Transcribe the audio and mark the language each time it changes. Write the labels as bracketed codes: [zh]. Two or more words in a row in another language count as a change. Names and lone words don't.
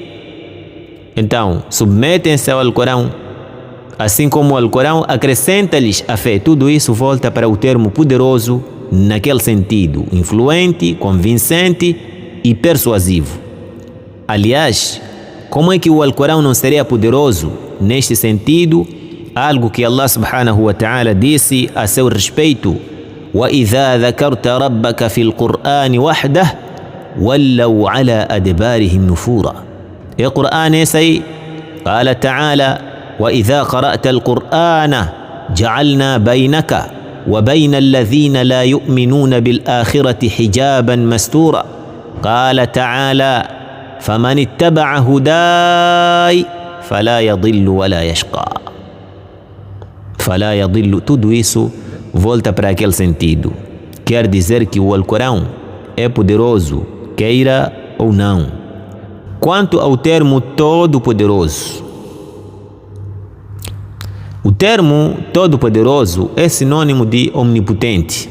[pt] Então, submetem-se ao Alcorão, assim como o Alcorão acrescenta-lhes a fé. Tudo isso volta para o termo poderoso naquele sentido, influente, convincente e persuasivo. Aliás, como é que o Alcorão não seria poderoso neste sentido? Algo que Allah [ar] سبحانه وتعالى [pt] disse a seu respeito: [ar] وَإِذَا ذَكَرْتَ رَبَّكَ فِي الْقُرْآنِ وَحْدَهُ وَلَّوْا عَلَى أَدْبَارِهِمْ نُفُورًا. [pt] É o Qur'an esse aí. [ar] قال تعالى: وَإِذَا قَرَأْتَ الْقُرْآنَ جَعَلْنَا بَيْنَكَ وَبَيْنَ الَّذِينَ لَا يُؤْمِنُونَ بِالْآخِرَةِ حِجَابًا مَسْتُورًا. قال تعالى: فمن اتبع هداي فلا يضل ولا يشقى. فلا يضل. [pt] Tudo isso volta para aquele sentido. Quer dizer que o Alcorão é poderoso, queira ou não. Quanto ao termo todo-poderoso, o termo todo-poderoso é sinônimo de omnipotente.